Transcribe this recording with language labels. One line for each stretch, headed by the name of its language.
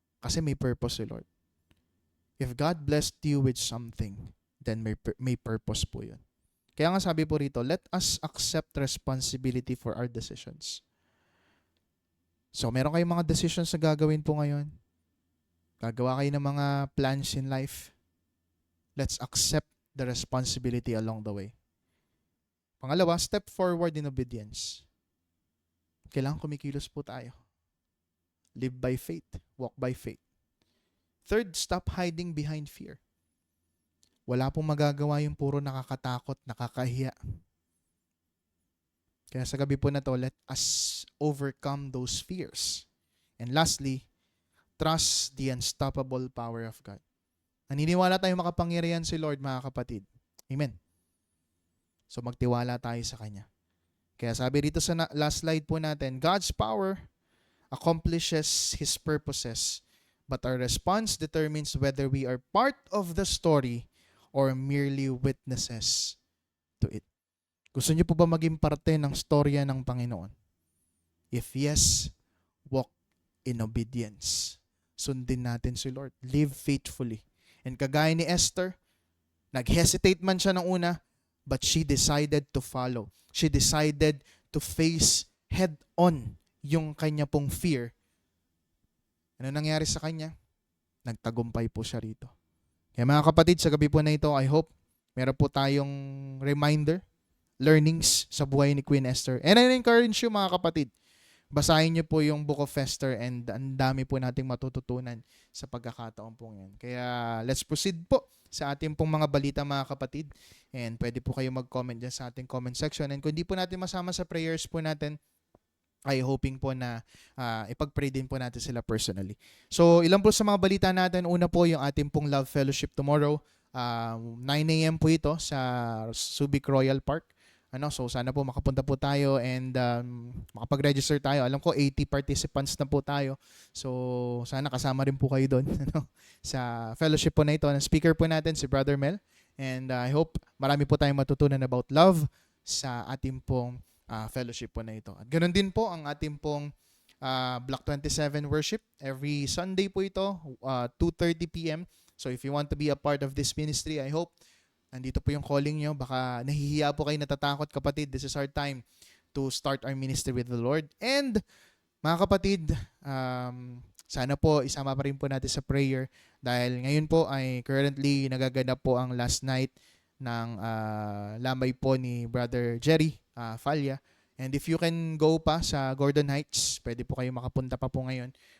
Filipino: Kasi may purpose si Lord.
English: If God blessed you with something, then
Filipino: may purpose po yun. Kaya nga sabi po rito,
English: let us accept responsibility for our decisions.
Filipino: So, meron kayong mga decisions na gagawin po ngayon. Gagawa kayo ng mga plans in life.
English: Let's accept the responsibility along the way. Pangalawa, step forward in obedience.
Filipino: Kailangan kumikilos po tayo.
English: Live by faith. Walk by faith. Third, stop hiding behind fear.
Filipino: Wala pong magagawa yung puro nakakatakot, nakakahiya. Kaya sa gabi po na to,
English: let us overcome those fears. And lastly, trust the unstoppable power of God.
Filipino: Naniniwala tayong makapangyarihan si Lord, mga kapatid. Amen. So magtiwala tayo sa Kanya. Kaya sabi rito sa last slide po natin,
English: God's power accomplishes His purposes, but our response determines whether we are part of the story or merely witnesses to it.
Filipino: Gusto niyo po ba maging parte ng storya ng Panginoon?
English: If yes, walk in obedience.
Filipino: Sundin natin si Lord.
English: Live faithfully.
Filipino: And kagaya ni Esther, nag-hesitate man siya ng una,
English: but she decided to follow. She decided to face head-on
Filipino: yung kanya pong
English: fear.
Filipino: Ano nangyari sa kanya? Nagtagumpay po siya rito. Kaya mga kapatid, sa gabi po na ito, I hope meron po tayong reminder, learnings sa buhay ni Queen Esther.
English: And I encourage you
Filipino: mga kapatid, basahin niyo po yung Book of Esther and ang dami po nating matututunan sa pagkakataon po yan. Kaya let's proceed po sa ating pong mga balita mga kapatid. And pwede po kayo mag-comment dyan sa ating comment section. And kung di po natin masama sa prayers po natin, ay hoping po na ipag-pray din po natin sila personally. So, ilan po sa mga balita natin. Una po yung ating pong Love Fellowship tomorrow. 9 a.m. po ito sa Subic Royal Park. So, sana po makapunta po tayo and makapag-register tayo. Alam ko, 80 participants na po tayo. So, sana kasama rin po kayo doon sa fellowship po na ito. Ang speaker po natin, si Brother Mel. And I hope marami po tayong matutunan about love sa ating pong fellowship po na ito. At ganoon din po ang ating pong Block 27 worship.
English: Every Sunday po ito, 2:30 p.m. So if you want to be a part of this ministry, I hope
Filipino: nandito po yung calling nyo. Baka nahihiya po kayo, natatakot kapatid.
English: This is our time to start our ministry with the Lord.
Filipino: And mga kapatid, sana po isama pa rin po natin sa prayer dahil ngayon po ay currently nagaganap po ang last night ng lamay po ni Brother Jerry Falya.
English: And if you can go
Filipino: pa sa Gordon Heights, pwede po kayo makapunta pa po ngayon.